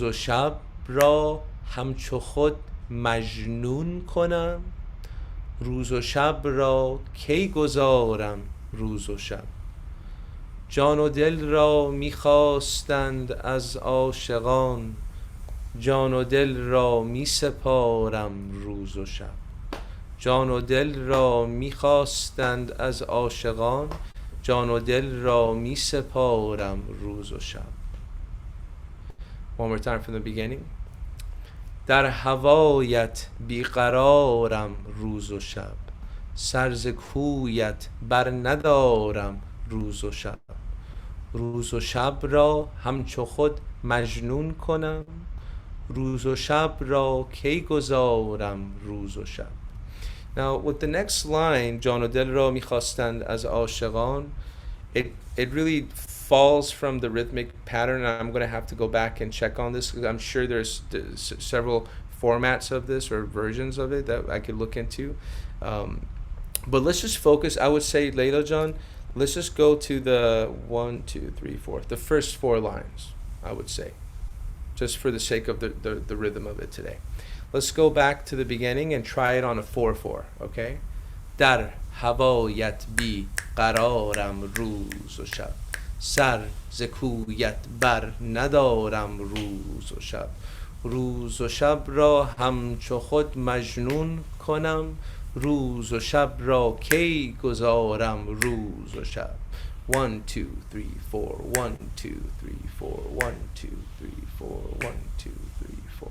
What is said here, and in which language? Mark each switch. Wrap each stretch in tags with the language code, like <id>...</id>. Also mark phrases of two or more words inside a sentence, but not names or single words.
<fa>و شب را همچو خود مجنون کنم روز و شب را کی گذارم روز و شب جان و دل را میخواستند از عاشقان جان و دل را میسپارم روز و شب جان و دل را میخواستند از عاشقان جان و دل را میسپارم روز و شب.</fa> <en>One more time from the beginning.</en> <fa>در هوایت بیقرارم روز و شب سر ز کویت بر ندارم روز و شب روز و شب را همچو خود مجنون کنم روز و شب را کی گذارم روز و شب.</fa> <en>Now with the next line,</en> <fa>جان و دل را میخواستند از عاشقان,</fa> <en>it really falls from the rhythmic pattern. I'm going to have to go back and check on this because I'm sure there's several formats of this or versions of it that I could look into. But let's just focus. I would say, Layla John, let's just go to the 1, 2, 3, 4, the first 4 lines, I would say, just for the sake of the rhythm of it today. Let's go back to the beginning and try it on a 4/4, okay?</en> <fa>در هوایت بی قرارم روز و شب سر ز کویت بر ندارم روز و شب روز و شب را همچو خود مجنون کنم روز و شب را کی گذارم روز و شب 1 2 3 4 1 2 3 4 1 2 3 4 1 2 3 4.</fa>